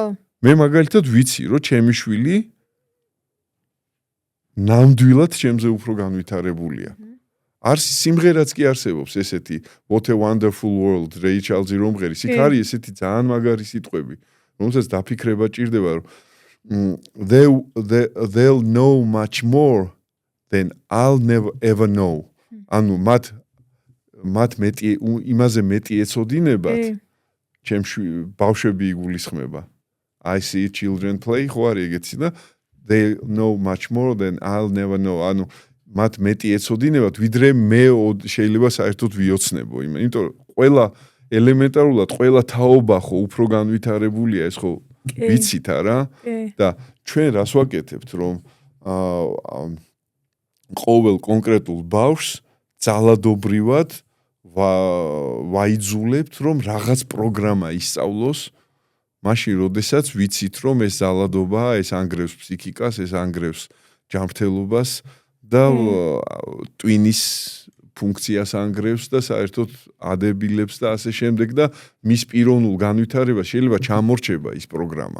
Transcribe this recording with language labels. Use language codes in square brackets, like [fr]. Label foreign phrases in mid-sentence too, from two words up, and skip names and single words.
[ka] მე მაგალითად ვიცი, რომ ჩემი შვილი ნამდვილად ჩემზე უფრო განვითარებულია. არც სიმღერაც კი არსებობს ესეთი What a Wonderful World, Ray Charles-ი რომღერის. იქ არის ესეთი ძალიან მაგარი სიტყვები, რომელსაც დაფიქრება ჭირდება, რომ [en] they'll know much more than I'll never ever know. [ka] ანუ მათ მეტი იმაზე მეტი ეცოდინებათ, ჩემში ბავშვები იგულისხმება. [en] I see children play, [ka] ხო არის ეგეთი და [en] they know much more than I'll never know. [ka] ანუ მათ მეტი ეცოდინებათ, ვიდრე მე შეიძლება საერთოდ ვიოცნებო. იმიტომ რომ ყველა ელემენტარულად ყველა თაობა ხო უფრო განვითარებულია, ეს ხო ვიცით არა? და ჩვენ რას ვაკეთებთ, რომ ყოველ კონკრეტულ ბავშვს ძალადობრივად ვაიძულებთ, რომ რაღაც პროგრამა ისწავლოს, მაშინ როდესაც ვიცით, რომ ეს ძალადობაა, ეს ანგრევს ფსიქიკას, ეს ანგრევს ჯანმრთელობას და ტვინის ფუნქციას ანგრევს და საერთოდ ადებილებს და ასე შემდეგ და მის პიროვნულ განვითარებას შეიძლება ჩამორჩება ის პროგრამა.